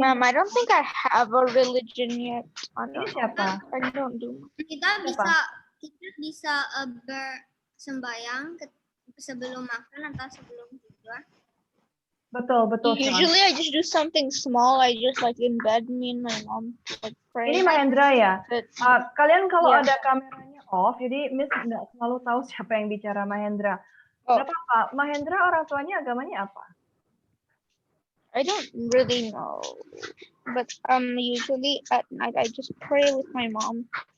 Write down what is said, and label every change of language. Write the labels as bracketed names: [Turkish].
[English] Ma'am, I don't think I have a religion yet. [Indonesian] Ini siapa? [English] I don't do. [Indonesian] Kita bisa bersembayang sebelum makan atau sebelum tidur. Betul. [English] Usually I just do something small. I just like in bed, me and my mom like pray. [Indonesian] Ini Mahendra ya. Kalian kalau [English] Yeah. [Indonesian] ada kameranya off, jadi Miss nggak selalu tahu siapa yang bicara Mahendra. Nggak apa-apa. Mahendra orang tuanya agamanya apa? [English] I don't really know, but usually at night I just pray with my mom.